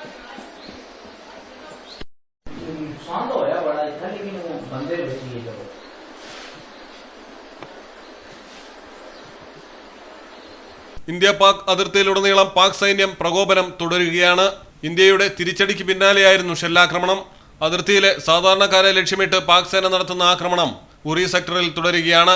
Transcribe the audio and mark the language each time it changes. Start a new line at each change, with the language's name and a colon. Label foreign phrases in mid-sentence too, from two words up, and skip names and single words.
Hindi: नुकसान तो होया बड़ा इतना, लेकिन वो बंदे बची है जब
Malayalam: ഇന്ത്യ പാക് അതിർത്തിയിലുടനീളം പാക് സൈന്യം പ്രകോപനം തുടരുകയാണ്. ഇന്ത്യയുടെ തിരിച്ചടിക്ക് പിന്നാലെയായിരുന്നു ഷെല്ലാക്രമണം. അതിർത്തിയിലെ സാധാരണക്കാരെ ലക്ഷ്യമിട്ട് പാക് സേന നടത്തുന്ന ആക്രമണം ഉറി സെക്ടറിൽ തുടരുകയാണ്.